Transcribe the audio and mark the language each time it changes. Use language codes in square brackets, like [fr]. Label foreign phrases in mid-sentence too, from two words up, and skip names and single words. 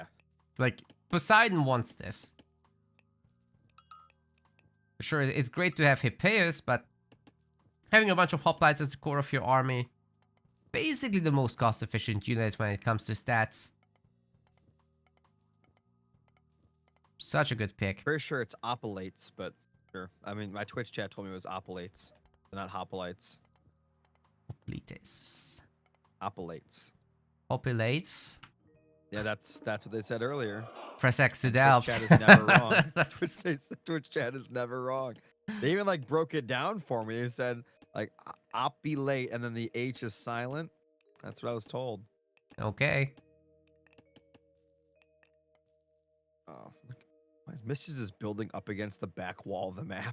[en] Like, Poseidon wants this. For sure, it's great to have Hippeus, but having a bunch of hoplites as the core of your army, basically the most cost-efficient unit when it comes to stats. Such a good pick. Pretty sure it's Opalates, but sure. I mean, my Twitch chat told me it was Opalates, not Hoplites. Hoplites. Opalates. Hoplites. Yeah, that's what they said earlier. Press X to Twitch doubt. chat is never wrong. Twitch chat is never wrong. They even like broke it down for me. They said like opulate and then the H is silent. That's what I was told. Okay. Oh, why is Mischief is building up against the back wall of the map?